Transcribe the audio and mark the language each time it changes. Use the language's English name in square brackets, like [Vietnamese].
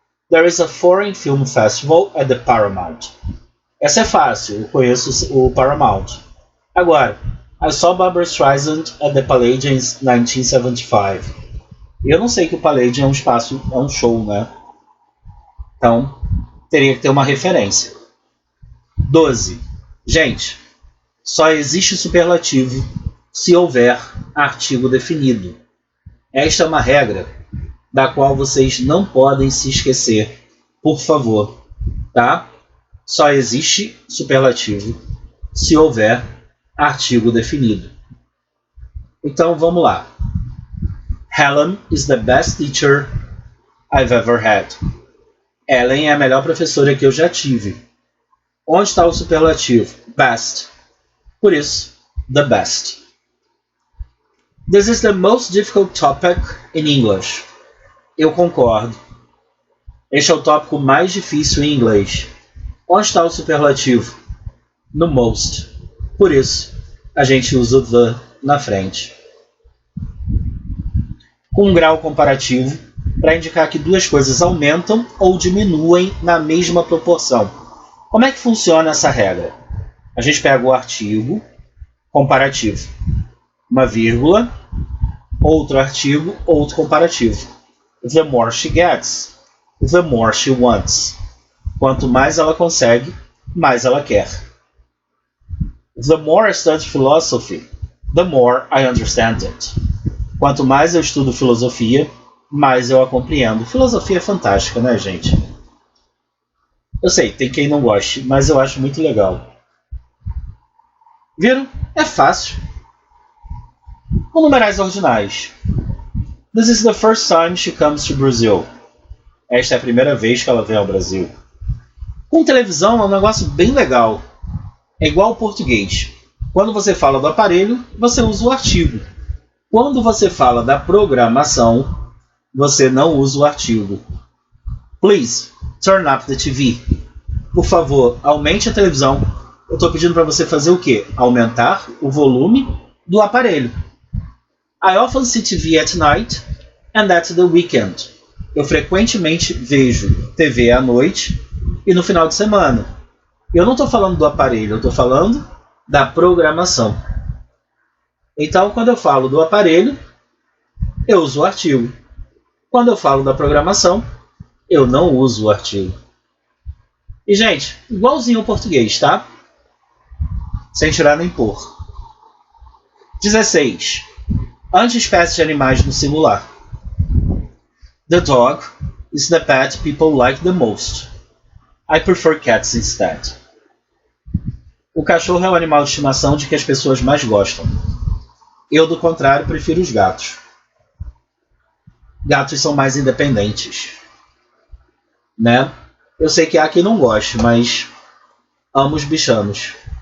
[English] There is a foreign film festival at the Paramount. [Portuguese] Essa é fácil, eu conheço o Paramount. [English] Agora, I saw Barbra Streisand at the Palladium in 1975. [Portuguese] E eu não sei que o Palladium é um espaço, é um show, né? Então, teria que ter uma referência. 12. Gente, só existe superlativo se houver artigo definido. Esta é uma regra da qual vocês não podem se esquecer, por favor, tá? Só existe superlativo se houver artigo definido. Então vamos lá. [English] Helen is the best teacher I've ever had. [Portuguese] Ellen é a melhor professora que eu já tive. Onde está o superlativo? Best. Por isso, the best. [English] This is the most difficult topic in English. [Portuguese] Eu concordo. Este é o tópico mais difícil em inglês. Onde está o superlativo? No most. Por isso, a gente usa o the na frente. Com um grau comparativo, para indicar que duas coisas aumentam ou diminuem na mesma proporção. Como é que funciona essa regra? A gente pega o artigo comparativo, uma vírgula, outro artigo, outro comparativo. [English] The more she gets, the more she wants. [Portuguese] Quanto mais ela consegue, mais ela quer. [English] The more I study philosophy, the more I understand it. [Portuguese] Quanto mais eu estudo filosofia, mais eu a compreendo. Filosofia é fantástica, né, gente? Eu sei, tem quem não goste, mas eu acho muito legal. Viram? É fácil. Com numerais ordinais. [English] This is the first time she comes to Brazil. [Portuguese] Esta é a primeira vez que ela vem ao Brasil. Com televisão é um negócio bem legal. É igual ao português. Quando você fala do aparelho, você usa o artigo. Quando você fala da programação, você não usa o artigo. [English] Please, turn up the TV. [Portuguese] Por favor, aumente a televisão. Eu estou pedindo para você fazer o quê? Aumentar o volume do aparelho. [English] I often see TV at night and at the weekend. [Portuguese] Eu frequentemente vejo TV à noite e no final de semana. Eu não estou falando do aparelho, eu estou falando da programação. Então, quando eu falo do aparelho, eu uso o artigo. Quando eu falo da programação, eu não uso o artigo. E, gente, igualzinho ao português, tá? Sem tirar nem pôr. 16. Anti-espécies de animais no singular. [English] The dog is the pet people like the most. I prefer cats instead. [Portuguese] O cachorro é o animal de estimação de que as pessoas mais gostam. Eu, do contrário, prefiro os gatos. Gatos são mais independentes. Né? Eu sei que há quem não goste, mas amo os bichanos.